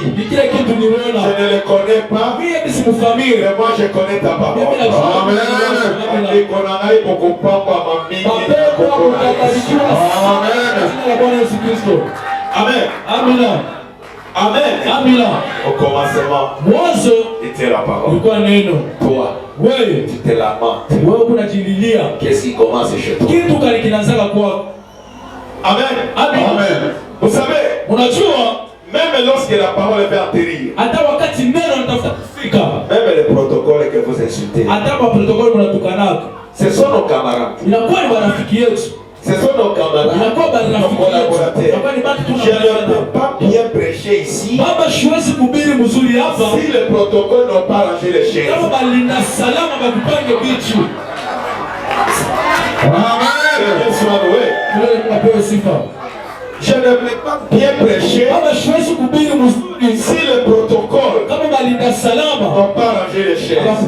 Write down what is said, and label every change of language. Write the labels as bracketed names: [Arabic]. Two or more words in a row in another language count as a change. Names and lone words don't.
[French] Je ne le connais pas, mais moi je connais ta parole. Amen. Amen. Amen. [Swahili] Amina. [French] Au commencement, [Swahili] mwanzo [French] était la parole. [Swahili] Ilikuwa neno. [French] Toi, [Swahili] wewe [French] tu te lamentes. [Swahili] Wewe unajililia. [French] Qu'est-ce qui commence chez toi? [Swahili] Kitu kali kinaanza kwako. [French] Amen. Amen. Amen. Vous savez, [Swahili] unajua [French] même lorsque la parole est atterrir, [Swahili] hata wakati neno linatafuta kufika, [French] même les protocoles que vous insultez, [Swahili] hata kwa protokoli mnatukanaka, [French] ce sont nos camarades. [Swahili] Inakuwa ni marafiki yetu. [French] Ce sont nos camarades, nos collaborateurs. Je ne peux pas bien prêcher ici si le protocole n'a pas rangé les chaises. Amen. Je ne peux pas bien prêcher si le protocole n'a pas rangé les chaises.